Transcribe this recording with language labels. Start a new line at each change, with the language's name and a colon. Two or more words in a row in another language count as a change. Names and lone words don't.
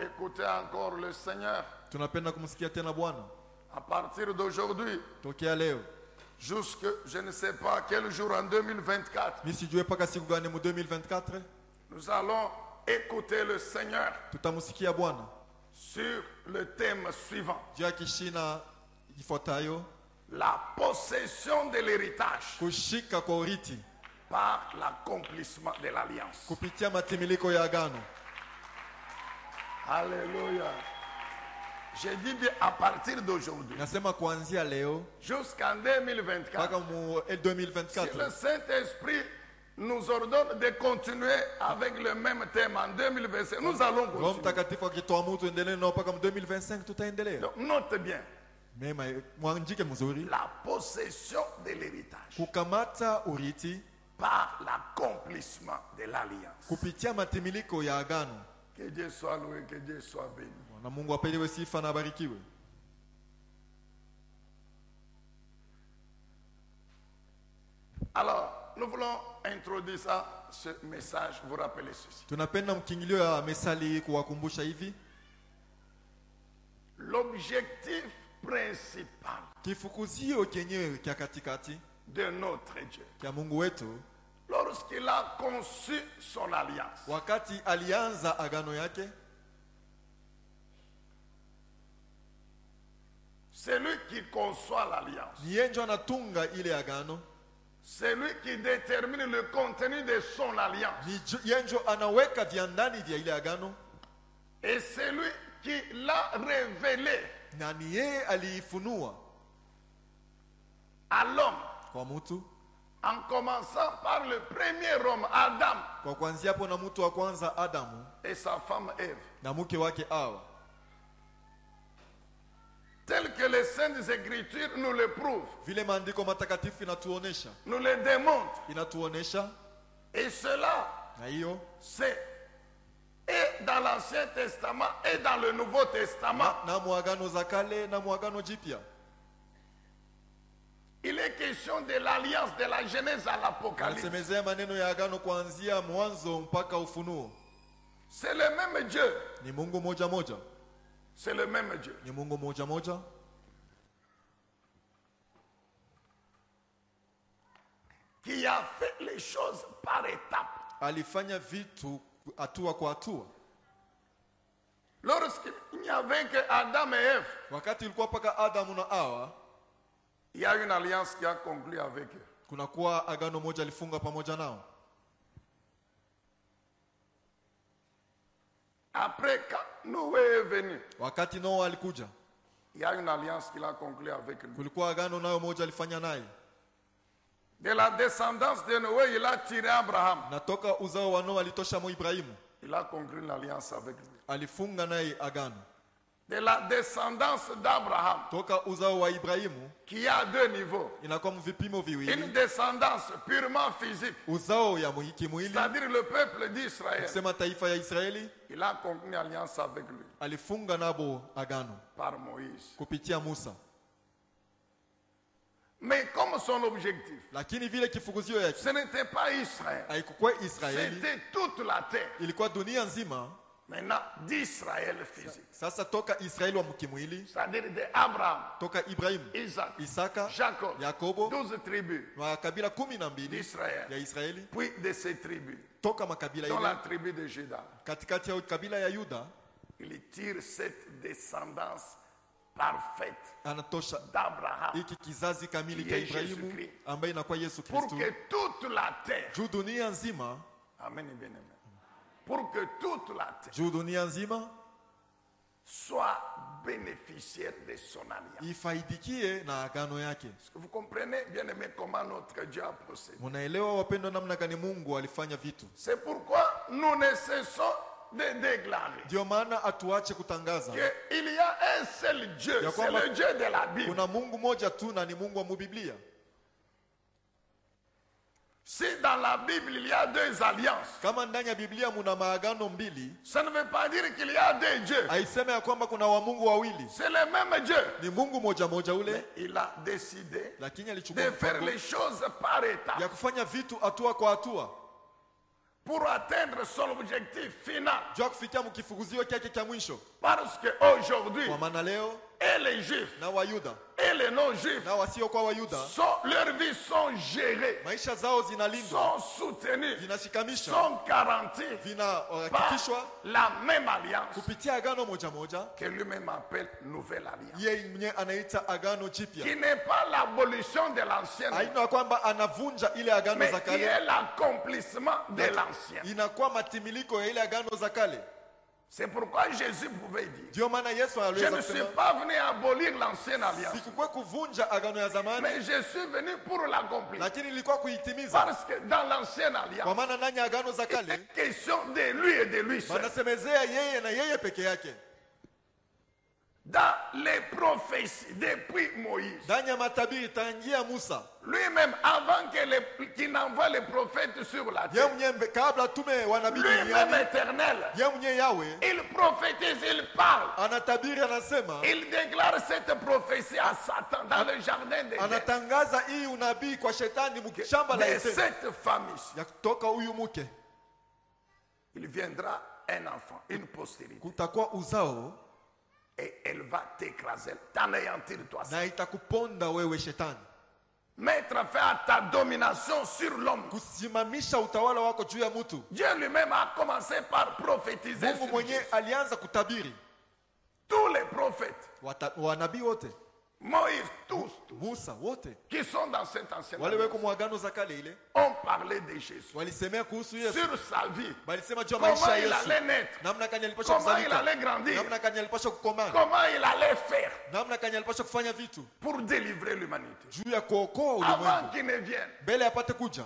French: écouter encore le Seigneur.
Swahili: Tunapenda kumsikia tena Bwana.
French: À partir d'aujourd'hui,
Swahili: Tokea leo.
French: jusque je ne sais pas quel jour en 2024,
Swahili: Mimi sijue paka siku gani mu 2024
French: nous allons écouter le Seigneur
Swahili: tutamusikia Bwana.
French: sur le thème suivant.
Swahili: Juu ya kishina ifuatayo,
French: La possession de l'héritage
Swahili: kushika kwa urithi
French: par l'accomplissement de l'alliance.
Swahili: kupitia matimiliko ya agano.
French: Alléluia.
Swahili: J'ai dit bien à partir d'aujourd'hui,
French: Nasema kuanzia leo
Swahili: jusqu'en 2024, mpaka mu si 2024.
French: le Saint-Esprit nous ordonne de continuer avec le même thème en 2025, nous allons
Swahili: Roho
French: continuer.
Swahili: Mtakatifu akitoa mtu endelee nao mpaka mu 2025 tutaendelea.
French: Donc, note bien,
Swahili: Mema mwanjike mzuri.
French: la possession de l'héritage
Swahili: Kukamata urithi
French: par l'accomplissement de l'alliance.
Swahili: kupitia matimiliko ya agano.
French: Que Dieu soit loué, que Dieu soit béni.
Swahili: Na Mungu apewe sifa na abarikiwe.
French: Alors, nous voulons introduire ça, ce message, vous rappelez ceci.
Swahili: Tunapenda mkingilio ya mesali kuwakumbusha hivi.
French: L'objectif principal
Swahili: Kifukuzio kenyewe kia katikati
French: de notre Dieu,
Swahili: kia Mungu wetu
French: lorsqu'il a conçu son alliance,
Swahili: wakati alianza agano yake,
French: c'est lui qui conçoit l'alliance.
Swahili: ni yeye ndio anatunga ile agano,
French: C'est lui qui détermine le contenu de son alliance.
Swahili: ni yeye ndio anaweka vya ndani vya ile agano,
French: Et c'est lui qui l'a révélé
Swahili: na ni yeye aliifunua
French: à l'homme,
Swahili: kwa mtu,
French: en commençant par le premier homme, Adam,
Swahili: kwa kuanzia hapo na mtu wa kwanza Adamu
French: et sa femme Ève.
Swahili: na mke wake Hawa,
French: Tel que les Saintes Écritures nous le prouvent,
Swahili: vile maandiko matakatifu inatuonesha,
French: nous le démontrent.
Swahili: inatuonesha.
French: Et cela,
Swahili: Na hiyo
French: c'est et dans l'Ancien Testament et dans le Nouveau Testament.
Swahili: na muagano za kale na muagano jipya,
French: Il est question de l'alliance de la Genèse à l'Apocalypse.
Swahili: anasemezea maneno ya agano kuanzia mwanzo mpaka Ufunuo.
French: C'est le même Dieu.
Swahili: Ni Mungu moja moja,
French: C'est le même Dieu.
Swahili: ni Mungu moja moja
French: Qui a fait les choses par étapes.
Swahili: alifanya vitu hatua kwa hatua.
French: Lorsqu'il n'y avait que Adam et Ève,
Swahili: Wakati ilikuwa paka Adamu na Hawa,
French: il y a une alliance qui a conclu avec eux.
Swahili: kunakuwa agano moja alifunga pamoja nao.
French: Après, quand Noé est venu,
Swahili: Wakati Noa alikuja,
French: il y a une alliance qu'il a conclue avec lui.
Swahili: kulikuwa agano nayo moja alifanya naye.
French: De la descendance de Noé, il a tiré Abraham.
Swahili: Na toka uzao wa Noa alitosha mo Ibrahimu,
French: Il a conclu une alliance avec lui.
Swahili: alifunga naye agano.
French: De la descendance d'Abraham,
Swahili: Toka uzao wa Ibrahimu
French: qui a deux niveaux.
Swahili: inakuwa vipimo
French: Une
Swahili: viwili,
French: descendance purement physique,
Swahili: uzao ya kimwili,
French: c'est-à-dire le peuple d'Israël.
Swahili: kusema taifa ya Israeli,
French: Il a conclu une alliance avec lui
Swahili: alifunga nabo agano
French: par Moïse.
Swahili: kupitia Musa.
French: Mais comme son objectif,
Swahili: Lakini vile kifukuzio yake
French: ce n'était pas Israël,
Swahili: haikuwa Israeli,
French: c'était toute la terre.
Swahili: ilikuwa dunia nzima.
French: Maintenant, d'Israël physique,
Swahili: Sasa toka Israeli wa kimwili,
French: c'est-à-dire d'Abraham,
Swahili: toka Ibrahimu,
French: Isaac,
Swahili: Isaka,
French: Jacob,
Swahili: Yakobo,
French: 12 tribus
Swahili: wa kabila 12
French: d'Israël,
Swahili: ya Israeli,
French: puis de ces tribus,
Swahili: toka makabila
French: dont la
Swahili: ile,
French: tribu de Juda.
Swahili: katikati ya kabila ya Yuda,
French: Il tire cette descendance parfaite
Swahili: anatosha
French: d'Abraham
Swahili: hiki kizazi kamili cha Ndiye Ibrahimu Yesu Kristo. ambaye inakuwa Yesu
French: pour
Swahili: Kristo,
French: que toute la terre,
Swahili: juu dunia nzima,
French: amen et bien amen, pour que toute la terre
Swahili: juu dunia nzima
French: soit bénéficiaire de son alliance.
Swahili: ifaidikie na agano yake.
French: Est-ce que vous comprenez, bien aimé, comment notre Dieu a procédé?
Swahili: Munaelewa wapendwa, namna gani Mungu alifanya vitu?
French: C'est pourquoi nous ne cessons de déclarer
Swahili: Ndio maana atuache kutangaza
French: qu'il y a un seul Dieu,
Swahili: Ya
French: c'est
Swahili: kwamba
French: le Dieu de la Bible.
Swahili: kuna Mungu moja tu na ni Mungu wa Biblia.
French: Si dans la Bible il y a deux alliances,
Swahili: Kama ndani ya Biblia muna maagano mbili,
French: ça ne veut pas dire qu'il y a deux dieux.
Swahili: haiseme ya kwamba kuna wa Mungu wawili.
French: C'est le même Dieu.
Swahili: Ni Mungu moja moja ule,
French: Mais il a décidé
Swahili: lakini
French: de
Swahili: alichukua
French: faire
Swahili: mpango
French: les choses par étapes.
Swahili: ya kufanya vitu hatua kwa hatua.
French: pour atteindre son objectif final.
Swahili: juu ya kufikia mkifukuzio kyake kya mwisho.
French: Parce qu'aujourd'hui,
Swahili: Kwa maana leo
French: et les juifs
Swahili: na Wayuda
French: et les non-juifs,
Swahili: na wasiokuwa Wayuda
French: leurs vies sont gérées,
Swahili: maisha zao zinalindwa,
French: sont soutenues,
Swahili: zinashikamisha,
French: sont garanties par
Swahili: vinahakikishwa
French: la même alliance
Swahili: kupitia agano moja moja,
French: que lui-même appelle nouvelle alliance.
Swahili: yeye mwenyewe anaita agano jipya.
French: Qui n'est pas l'abolition de l'ancienne,
Swahili: Haina kwamba anavunja ile agano
French: mais
Swahili: za
French: qui
Swahili: kale,
French: est l'accomplissement de l'ancienne.
Swahili: inakuwa matimiliko ya ile agano za kale.
French: C'est pourquoi Jésus pouvait dire,
Swahili: Ndio maana Yesu
French: je
Swahili: aliweza
French: ne suis
Swahili: kusema
French: pas venu abolir l'ancienne alliance,
Swahili: sikukuwa kuvunja agano ya zamani,
French: mais je suis venu pour l'accomplir.
Swahili: lakini ilikuwa kuitimiza.
French: Parce que dans l'ancienne
Swahili: Kwa
French: alliance,
Swahili: maana ndani ya agano za
French: il est
Swahili: kale
French: question de lui et de lui seul.
Swahili: wanasemezea yeye na yeye peke yake.
French: Dans les prophéties depuis Moïse,
Swahili: Ndani ya matabiri tangia Musa,
French: lui-même, avant qu'il n'envoie les prophètes sur la
Swahili: yeye
French: terre,
Swahili: mwenyewe kabla tume wanabii
French: lui-même
Swahili: duniani,
French: éternel,
Swahili: yeye mwenyewe Yawe
French: il prophétise, il parle,
Swahili: anatabiri, anasema,
French: il déclare cette prophétie à Satan dans le jardin d'Éden.
Swahili: anatangaza hii unabii kwa shetani mshamba la
French: De
Swahili: Edeni,
French: cette femme ici,
Swahili: ya kutoka huyu mke
French: il viendra un enfant, une postérité,
Swahili: kutakuwa uzao
French: et elle va t'écraser, t'anéantir toi.
Swahili: na itakuponda wewe shetani,
French: Mettre fin à ta domination sur l'homme.
Swahili: kusimamisha utawala wako juu ya mtu.
French: Dieu lui-même a commencé par prophétiser
Swahili: Mungu
French: sur
Swahili: mwenyewe
French: Jésus.
Swahili: alianza kutabiri,
French: Tous les prophètes,
Swahili: wanabii wote,
French: Moïse, tous
Swahili: Musa wote
French: qui sont dans cette ancienne
Swahili: wale
French: alliance,
Swahili: weko mwagano za kale ile
French: ont parlé de Jésus,
Swahili: walisemea kuhusu Yesu,
French: sur sa vie,
Swahili: walisema juu ya
French: comment
Swahili: maisha ya
French: il
Swahili: Yesu,
French: allait naître,
Swahili: namna kanya alipasha
French: comment il
Swahili: kuzalika,
French: allait grandir,
Swahili: namna kanya alipasha kukomana,
French: comment il allait faire
Swahili: namna kanya alipasha kufanya vitu
French: pour délivrer l'humanité.
Swahili: juu ya kuokoa
French: Avant
Swahili: ulimwengu
French: qu'il ne vienne.
Swahili: mbele apate kuja.